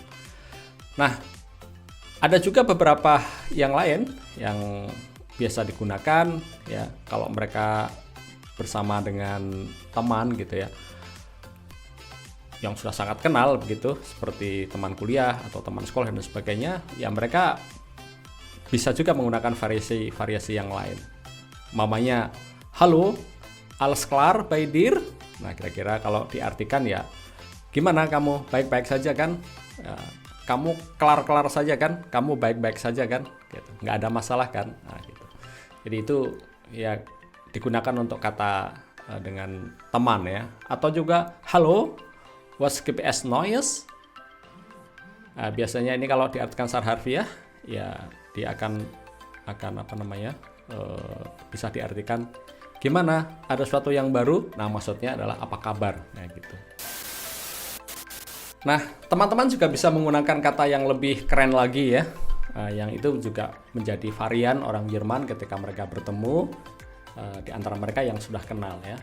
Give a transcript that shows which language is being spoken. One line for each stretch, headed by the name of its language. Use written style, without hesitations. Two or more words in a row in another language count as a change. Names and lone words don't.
Indonesian: Nah, ada juga beberapa yang lain yang biasa digunakan, ya, kalau mereka bersama dengan teman, gitu, ya, yang sudah sangat kenal begitu, seperti teman kuliah atau teman sekolah dan sebagainya, ya mereka bisa juga menggunakan variasi yang lain. Mamanya, halo,
German: alles klar bei dir?
Indonesian: Nah, kira-kira kalau diartikan, ya, gimana kamu, baik-baik saja kan? Ya, kamu kelar-kelar saja kan? Kamu baik-baik saja kan? Gitu. Nggak ada masalah kan? Nah, gitu. Jadi itu ya digunakan untuk kata dengan teman ya. Atau juga halo,
German: was gibt es Neues?
Indonesian: Biasanya ini kalau diartikan secara harfiah ya dia akan apa namanya bisa diartikan gimana, ada sesuatu yang baru. Nah, maksudnya adalah apa kabar, nah gitu. Nah, teman-teman juga bisa menggunakan kata yang lebih keren lagi ya, yang itu juga menjadi varian orang Jerman ketika mereka bertemu di antara mereka yang sudah kenal ya.